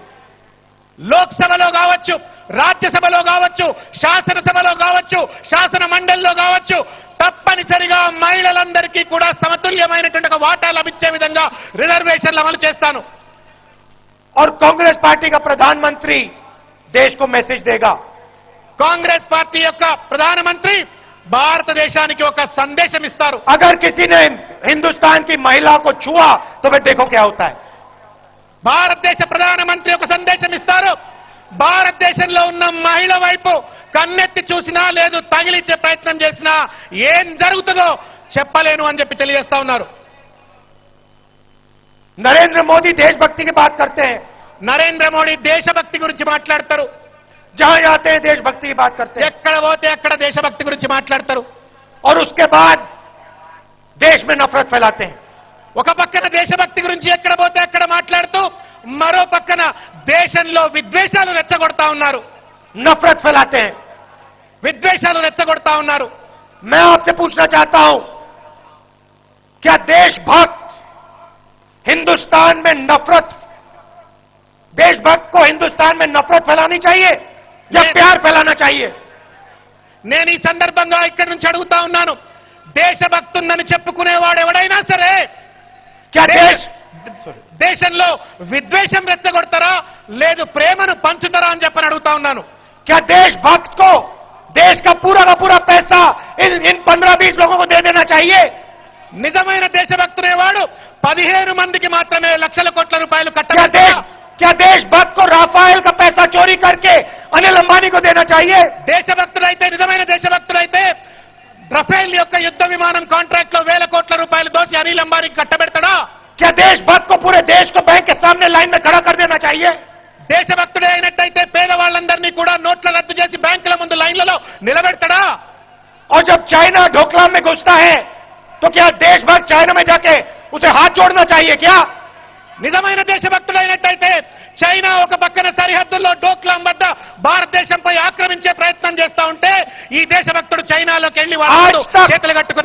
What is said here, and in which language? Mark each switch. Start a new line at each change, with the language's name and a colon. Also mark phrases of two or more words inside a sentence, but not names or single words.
Telugu: లోక్సభలో కావచ్చు, రాజ్యసభలో కావచ్చు, శాసనసభలో కావచ్చు, శాసన మండలిలో కావచ్చు, తప్పనిసరిగా మహిళలందరికీ కూడా సమతుల్యమైనటువంటి ఒక వాటా లభించే విధంగా రిజర్వేషన్లు అమలు చేస్తాను.
Hindi: और कांग्रेस पार्टी का प्रधानमंत्री देश को मैसेज देगा।
Telugu: కాంగ్రెస్ పార్టీ యొక్క ప్రధానమంత్రి భారతదేశానికి ఒక సందేశం ఇస్తారు.
Hindi: अगर किसी ने हिंदुस्तान की महिला को छुआ तो फिर देखो क्या होता है।
Telugu: భారతదేశ ప్రధానమంత్రి ఒక సందేశం ఇస్తారు. భారతదేశంలో ఉన్న మహిళ వైపు కన్నెత్తి చూసినా లేదు తగిలించే ప్రయత్నం చేసినా ఏం జరుగుతుందో చెప్పలేను అని చెప్పి తెలియజేస్తా ఉన్నారు.
Hindi: नरेंद्र मोदी देशभक्ति की बात करते हैं,
Telugu: నరేంద్ర మోడీ దేశభక్తి గురించి మాట్లాడతారు.
Hindi: जहां जाते हैं देशभक्ति की बात करते हैं,
Telugu: ఎక్కడ పోతే అక్కడ దేశభక్తి గురించి మాట్లాడతారు.
Hindi: और उसके बाद देश में नफरत फैलाते हैं।
Telugu: ఒక పక్కన దేశభక్తి గురించి ఎక్కడ పోతే అక్కడ మాట్లాడుతూ మరో పక్కన దేశంలో విద్వేషాలు రెచ్చగొడతా ఉన్నారు.
Hindi: नफरत फैलाते हैं।
Telugu: విద్వేషాలు రెచ్చగొడతా ఉన్నారు.
Hindi: मैं आपसे पूछना चाहता हूं, क्या देशभक्त हिंदुस्तान में नफरत देशभक्त को हिंदुस्तान में नफरत फैलानी चाहिए या प्यार फैलाना चाहिए?
Telugu: నేను ఈ సందర్భంగా ఇక్కడి నుంచి అడుగుతా ఉన్నాను, దేశభక్తున్నని చెప్పుకునేవాడు ఎవడైనా సరే
Hindi: क्या देश
Telugu: దేశంలో విద్వేషం రెచ్చగొడతారా లేదు ప్రేమను పంచుతారా అని చెప్పని అడుగుతా ఉన్నాను.
Hindi: क्या देशभक्त को देश का पूरा पैसा इन 15-20 लोगों को दे देना चाहिए?
Telugu: నిజమైన దేశభక్తునేవాడు 15 మందికి మాత్రమే లక్షల కోట్ల రూపాయలు
Hindi: क्या
Telugu: కట్టబెట్టాలి.
Hindi: क्या देशभक्त को राफेल का पैसा चोरी करके अनिल अंबानी को देना चाहिए?
Telugu: దేశభక్తులైతే నిజమైన దేశభక్తులైతే రఫేల్ యొక్క యుద్ధ విమానం కాంట్రాక్ట్ లో వేల కోట్ల రూపాయలు దోచి అనిల్ అంబానీకి కట్టబెడతాడా?
Hindi: क्या देशभक्त को पूरे देश को बैंक के सामने लाइन में खड़ा कर देना चाहिए?
Telugu: దేశభక్తుడే అయినట్టయితే పేదవాళ్ళందరినీ కూడా నోట్ల రద్దు చేసి బ్యాంకుల ముందు లైన్లలో నిలబెడతాడా?
Hindi: और जब चाइना ढोकलाम में घुसता है तो क्या देशभक्त चाइना में जाके उसे हाथ जोड़ना चाहिए क्या?
Telugu: నిజమైన దేశభక్తులైనట్టయితే చైనా ఒక పక్కన సరిహద్దుల్లో డోక్లాం వద్ద భారతదేశంపై ఆక్రమించే ప్రయత్నం చేస్తా ఉంటే ఈ దేశభక్తుడు చైనాలోకి వెళ్లి వాళ్ళ చేతులు కట్టుకుని